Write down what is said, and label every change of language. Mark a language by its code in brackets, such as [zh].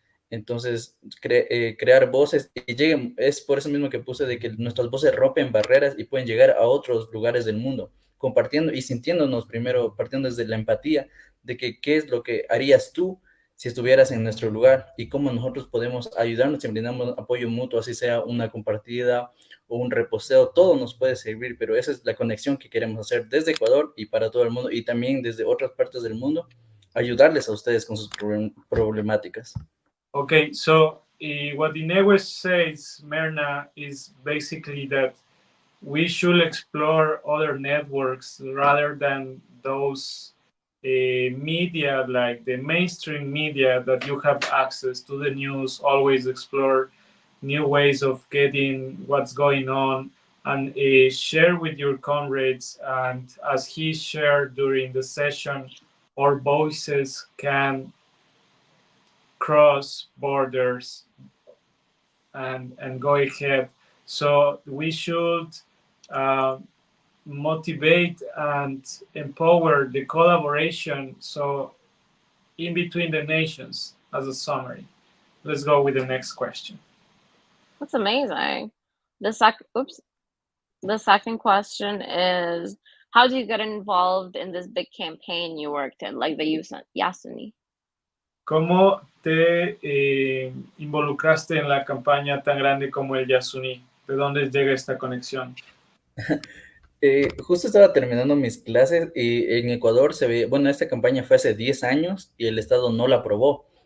[es] Entonces, crear voces y lleguen, es por eso mismo que puse de que nuestras voces rompen barreras y pueden llegar a otros lugares del mundo, compartiendo y sintiéndonos primero, partiendo desde la empatía, de que qué es lo que harías tú si estuvieras en nuestro lugar, y cómo nosotros podemos ayudarnos y brindamos apoyo mutuo, así sea una compartida o un reposteo, todo nos puede servir, pero esa es la conexión que queremos hacer desde Ecuador y para todo el mundo, y también desde otras partes del mundo, ayudarles a ustedes con sus problemáticas. [en] Okay, so what Inewe says, Merna, is basically that we should explore other networks rather than those media, like the mainstream media that you have access to the news. Always explore new ways of getting what's going on, and share with your comrades. And as he shared during the session, our voices can cross borders and go ahead. So we should motivate and empower the collaboration, so in between the nations, as a summary. Let's go with the next question. That's amazing. The second question is, how do you get involved in this big campaign you worked in, like the Yasuni? [es] ¿Cómo te involucraste en la campaña tan grande como el Yasuni? ¿De dónde llega esta conexión? Justo estaba terminando mis clases y en Ecuador se ve, bueno, esta campaña fue hace 10 años y el Estado no la aprobó.